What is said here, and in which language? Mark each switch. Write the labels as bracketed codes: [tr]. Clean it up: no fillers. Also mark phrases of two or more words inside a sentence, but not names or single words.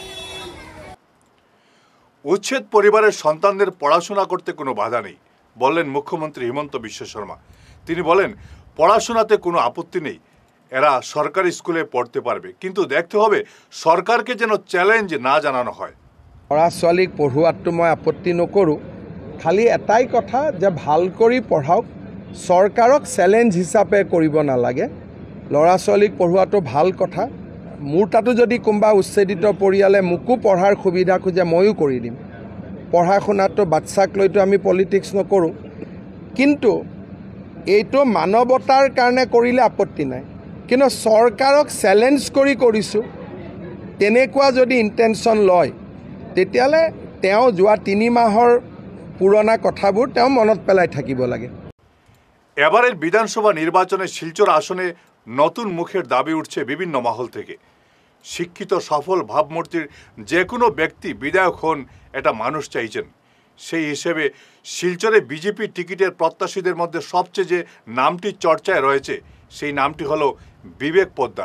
[bn] উচ্ছেদ পরিবারের সন্তানদের পড়াশোনা করতে কোনো বাধা নেই, বললেন মুখ্যমন্ত্রী হিমন্ত বিশ্ব শর্মা। তিনি বলেন, পড়াশোনাতে কোনো আপত্তি নেই, এরা সরকারি স্কুলে পড়তে পারবে, কিন্তু দেখতে হবে সরকারকে যেন চ্যালেঞ্জ না জানানো হয়। [as] ল'ৰা ছোৱালীক পঢ়োৱাটো মই আপত্তি নকৰোঁ, খালি এটাই কথা যে ভাল কৰি পঢ়াওক, চৰকাৰক চেলেঞ্জ হিচাপে কৰিব নালাগে। ল'ৰা ছোৱালীক পঢ়োৱাটো ভাল কথা। মোৰ তাতো যদি কোনোবা উচ্ছেদিত পৰিয়ালে মোকো পঢ়াৰ সুবিধা খোজে ময়ো কৰি দিম। পঢ়া শুনাটো বাচ্চাক লৈতো আমি পলিটিক্স নকৰোঁ, কিন্তু এইটো মানৱতাৰ কাৰণে কৰিলে আপত্তি নাই। কিন্তু চৰকাৰক চেলেঞ্জ কৰি কৰিছোঁ, তেনেকুৱা যদি ইণ্টেনশ্যন লয় তেতিয়াহ'লে তেওঁ যোৱা 3 মাহৰ পুৰণা কথাবোৰ তেওঁ মনত পেলাই থাকিব লাগে। [bn] এবারের বিধানসভা নির্বাচনে শিলচর আসনে নতুন মুখের দাবি উঠছে বিভিন্ন মহল থেকে। শিক্ষিত সফল ভাবমূর্তির যে কোনো ব্যক্তি বিধায়ক হন, এটা মানুষ চাইছেন। সেই হিসেবে শিলচরে বিজেপি টিকিটের প্রত্যাশীদের মধ্যে সবচেয়ে যে নামটি চর্চায় রয়েছে, সেই নামটি হলো বিবেক পোদ্দার।